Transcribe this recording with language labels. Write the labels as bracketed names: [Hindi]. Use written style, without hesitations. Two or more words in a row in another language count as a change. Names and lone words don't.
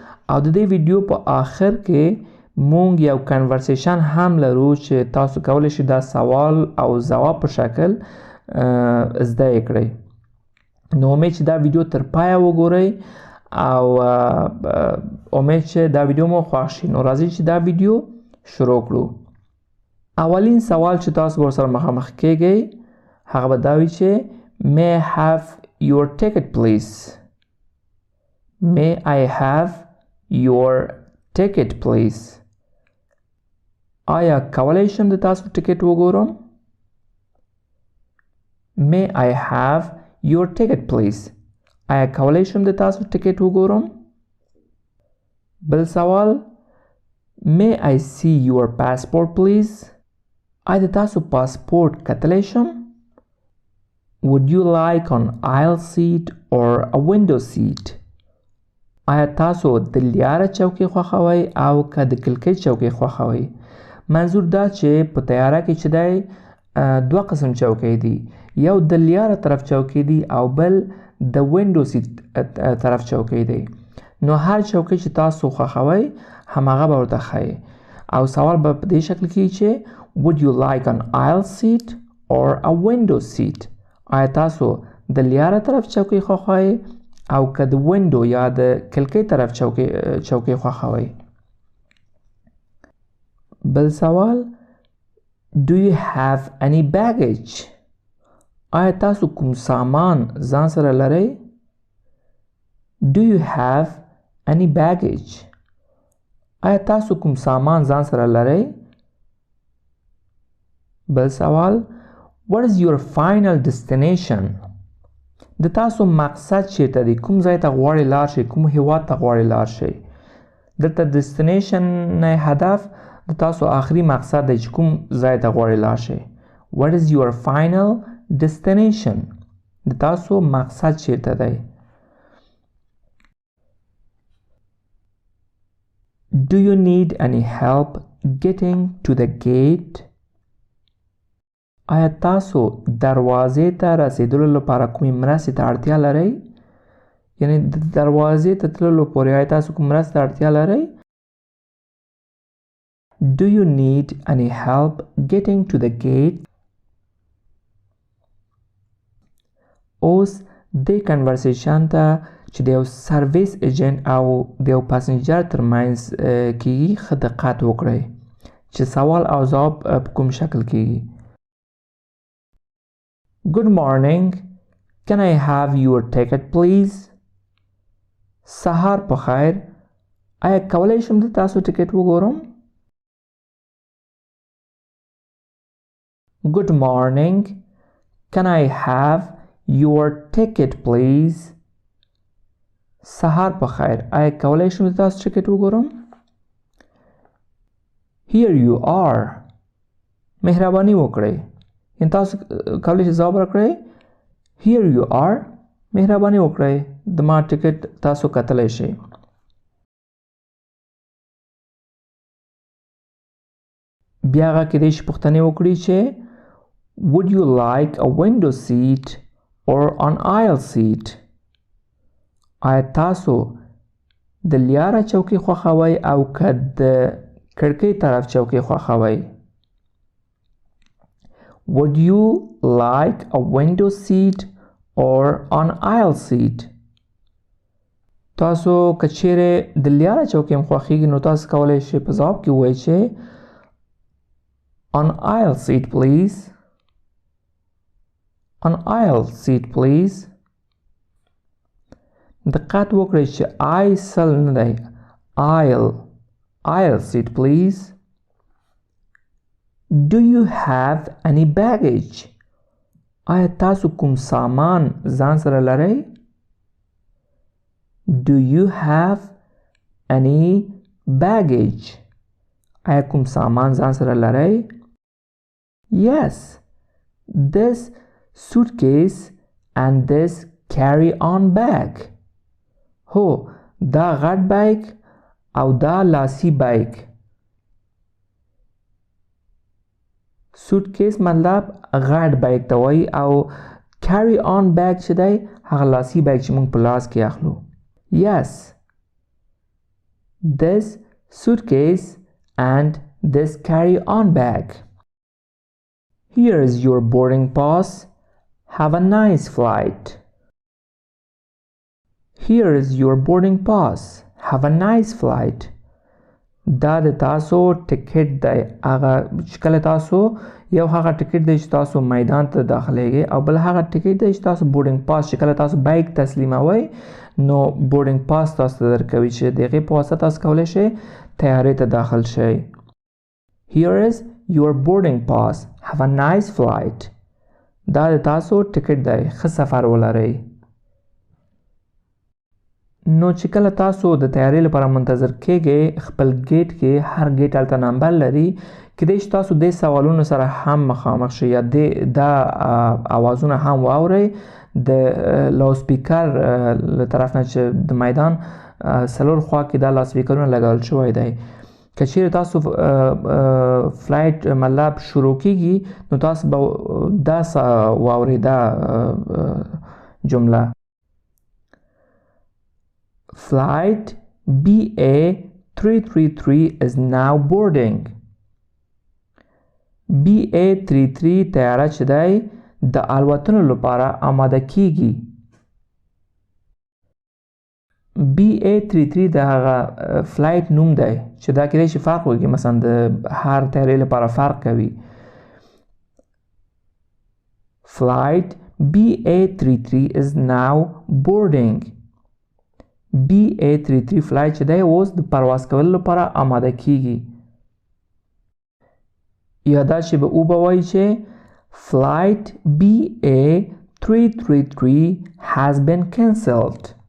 [Pashto] او د دې ویډیو په آخر کې مونږ یو کنورسیشن هم لرو چې تاسو کولی شئ دا سوال او جواب په شکل زده یې کړئ. نو امید چې دا ویډیو تر پایه وګورئ او امید چې دا ویډیو مو خوښ شي. نو راځئ چې دا ویډیو شروع کړو. اولین سوال چې تاسو ورسره مخامخ کیږئ هغه به دا وي چې [English] May I have your ticket please? May I have your ticket please? [Pashto] آیا کولی شم د تاسو ټیکټ وګورم؟ [English] May I have your ticket please? [Pashto] آیا کولی شم د تاسو ټیکټ وګورم؟ بل سوال [English] May I see your passport please? [Pashto] آیا د تاسو پاسپورت کتلی شم؟ [English] Would you like an aisle seat or a window seat? [Pashto] آیا تاسو د لیاره چوکۍ خوښوئ او که د کړکۍ چوکۍ خوښوئ؟ منظور دا چې په طیاره کې چې دی دوه قسم چوکۍ دي، یو د لیاره طرف چوکۍ دي او بل د [English] window seat [Pashto] طرف چوکۍ دی. نو هر چوکۍ چې تاسو خوښوئ هماغه به ورته ښایي او سوال به په دې شکل کې چې [English] Would you like an aisle seat or a window seat? [Pashto] آیا تاسو د لیاره طرف چوکۍ خوښوئ او که د وینډو یا د کړکۍ طرف چوکۍ خوښوئ؟ بل سوال [English] Do you have any baggage? [Pashto] آیا تاسو کوم سامان ځان سره لرئ؟ [English] Do you have any baggage? [Pashto] آیا تاسو کوم سامان ځان سره لرئ؟ بل سوال [English] What is your final destination? [Pashto] د تاسو مقصد چیرته دی؟ کوم ځای ته غواړئ لاړ شئ؟ کوم هیواد ته غواړئ لاړ شئ؟ دلته destination نه هدف د تاسو آخري مقصد دی چې کوم ځای ته غواړئ لاړ شئ. [English] What is your final destination? [Pashto] د تاسو مقصد چیرته دی؟ [English] Do you need any help getting to the gate? [Pashto] آیا تاسو دروازې ته رسیدلو لپاره کومې مرستې ته اړتیا لرئ؟ یعنی د دروازې ته تللو پورې آیا تاسو کوم مرستې ته اړتیا لرئ؟ [English] Do you need any help getting to the gate? [Pashto] اوس دې کنورسیشن ته چې د یو [English] service agent [Pashto] او د یو پاسنجر ترمنځ کیږي ښه دقت وکړئ چې سوال او ځواب په کوم شکل کیږي. [English] Good morning. Can I have your ticket please? [Pashto] سهار په خیر. آیا کولی شم د تاسو ټیکټ وګورم؟ [English] Good morning. Can I have your ticket please? [Pashto] سهار په خیر. آیا کولی شم د تاسو ټیکټ وګورم؟ [English] Here you are. [Pashto] مهرباني وکړئ. ان تاسو کولی شئ ځواب راکړئ [English] Here you are. [Pashto] مهرباني وکړئ د ما ټیکټ تاسو کتلی شئ. بیا هغه کیدای شي پوښتنې وکړي چې [English] Would you like a window seat or an aisle seat? [Pashto] آیا تاسو د لیاره چوکۍ خوښوئ او که د کړکۍ طرف چوکۍ خوښوئ؟ Would you like a window seat or an aisle seat? تاسو که چیرې د لیاره چوکۍ هم خوښیږي نو تاسو کولی شئ په ځواب کې ووایئ چې [English] An aisle seat please. An aisle seat please. [Pashto] دقت وکړئ چې aisle نه دی [English] aisle seat please. Do you have any baggage? [Pashto] آیا تاسو کوم سامان ځان سره لرئ؟ [English] Do you have any baggage. [Pashto] آیا کوم سامان ځان سره لرئ؟ [English] Yes, this suitcase and this carry-on bag. [Pashto] هو دا غټ بیگ او دا لاسی بیگ. suitcase مطلب غټ بیگ ته وایي او [English] carry-on bag [Pashto] چې دی هغه لاسی بیگ چې موږ په لاس کې اخلو. [English] Yes, this suitcase and this carry-on bag. Here is your boarding pass. Have a nice flight. Here is your boarding pass. Have a nice flight. [Pashto] دا د تاسو ټیکټ دی. هغه چې کله تاسو یو هغه ټیکټ دی چې تاسو میدان ته داخلیږئ او بل هغه ټیکټ دی چې تاسو [English] boarding pass [Pashto] چې کله تاسو بیگ تسلیموئ نو [English] boarding pass [Pashto] تاسو ته درکوي چې د هغې په واسطه تاسو کولی شئ تیارې ته داخل شئ. [English] Here is your boarding pass. Have a nice flight. [Pashto] دا د تاسو ټیکټ دی. ښه سفر ولرئ. نو چې کله تاسو د تیارې لپاره منتظر کېږئ خپل ګیټ کې هر ګیټ هلته نمبر لري کیدای شي تاسو دې سوالونو سره هم مخامخ شئ یا دا اوازونه هم واورئ د لاوسپیکر له طرف نه چې د میدان څلور خوا کې دا لاوسپیکرونه لګول شوی دی. که چیرې تاسو فلایټ مطلب شروع کېږي نو تاسو به دا واورئ دا جمله [English] Flight BA333 is now boarding. [Pashto] BA33 طیاره چې دی د الوتنو لپاره آماده کیږي. BA33 د هغه فلایټ نوم دی چې دا کېدای شي فرق وکړي مثلا د هر طیارې لپاره فرق کوي. [English] Flight BA33 is now boarding. [Pashto] BA33 فلایټ چې دی اوس د پرواز کولو لپاره آماده کیږي. یا دا چې به او به وایي چې [English] Flight BA333 has been cancelled.